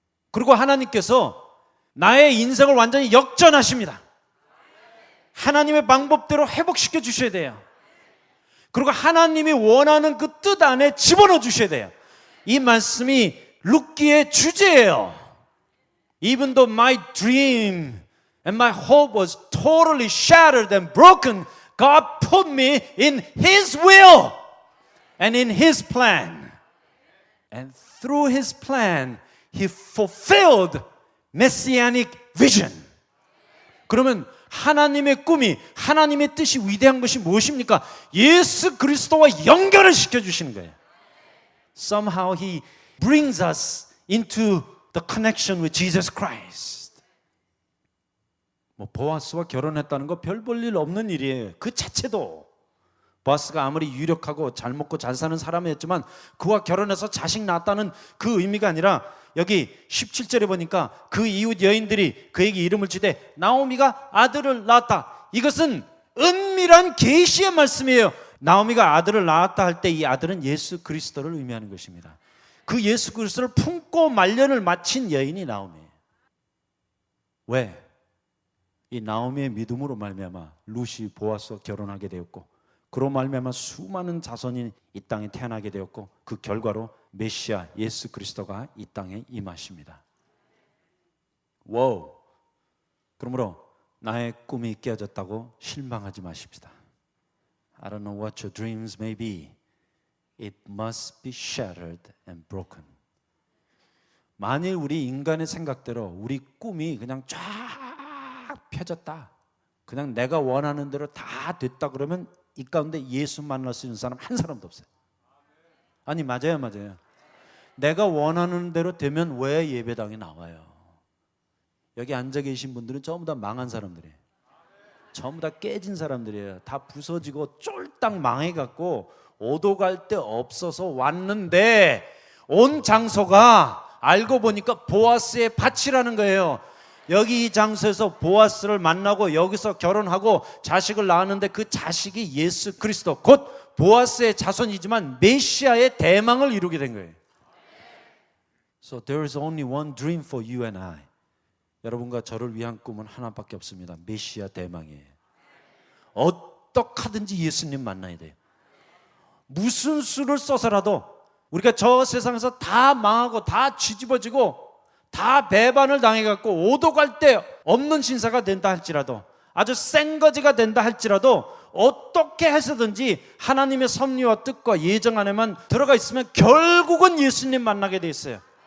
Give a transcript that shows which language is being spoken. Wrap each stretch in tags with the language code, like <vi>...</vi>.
<ko>그리고 하나님께서 나의 인생을 완전히 역전하십니다. 하나님의 방법대로 회복시켜 주셔야 돼요. 그리고 하나님이 원하는 그 뜻 안에 집어넣어 주셔야 돼요. 이 말씀이 룻기의 주제예요.</ko> <en>Even though my dream and my hope was totally shattered and broken, God put me in His will and in His plan. And through His plan, He fulfilled messianic vision.</en> <ko>그러면 하나님의 꿈이, 하나님의 뜻이 위대한 것이 무엇입니까? 예수 그리스도와 연결을 시켜주시는 거예요.</ko> <en>Somehow He brings us into the connection with Jesus Christ.</en> <ko>보아스와 결혼했다는 거 별 볼 일 없는 일이에요. 그 자체도. 보아스가 아무리 유력하고 잘 먹고 잘 사는 사람이었지만 그와 결혼해서 자식 낳았다는 그 의미가 아니라 여기 17절에 보니까 그 이웃 여인들이 그에게 이름을 주되 나오미가 아들을 낳았다. 이것은 은밀한 계시의 말씀이에요. 나오미가 아들을 낳았다 할 때 이 아들은 예수 그리스도를 의미하는 것입니다. 그 예수 그리스도를 품고 말년을 마친 여인이 나오미예요. 왜? 이 나오미의 믿음으로 말미암아 룻이 보아스와 결혼하게 되었고, 그로 말미암아 수많은 자손이 이 땅에 태어나게 되었고, 그 결과로 메시아 예수 그리스도가 이 땅에 임하십니다. 와우. 그러므로 나의 꿈이 깨어졌다고 실망하지 마십시다.</ko> <en>I don't know what your dreams may be. It must be shattered and broken.</en> <ko>만일 우리 인간의 생각대로 우리 꿈이 그냥 쫙 펴졌다, 그냥 내가 원하는 대로 다 됐다 그러면 이 가운데 예수 만날 수 있는 사람 한 사람도 없어요. 아니 맞아요. 내가 원하는 대로 되면 왜 예배당에 나와요? 여기 앉아 계신 분들은 전부 다 망한 사람들이에요. 전부 다 깨진 사람들이에요. 다 부서지고 쫄딱 망해갖고 오도 갈 데 없어서 왔는데 온 장소가 알고 보니까 보아스의 밭이라는 거예요. 여기 이 장소에서 보아스를 만나고 여기서 결혼하고 자식을 낳았는데 그 자식이 예수 그리스도 곧 보아스의 자손이지만 메시아의 대망을 이루게 된 거예요.</ko> <en>So there is only one dream for you and I.</en> <ko>여러분과 저를 위한 꿈은 하나밖에 없습니다. 메시아 대망이에요. 어떻게든지 예수님 만나야 돼요. 무슨 수를 써서라도 우리가 저 세상에서 다 망하고 다 뒤집어지고 다 배반을 당해갖고 오도 갈 데 없는 신사가 된다 할지라도, 아주 센거지가 된다 할지라도 어떻게 해서든지 하나님의 섭리와 뜻과 예정 안에만 들어가 있으면 결국은 예수님 만나게 돼 있어요.</ko>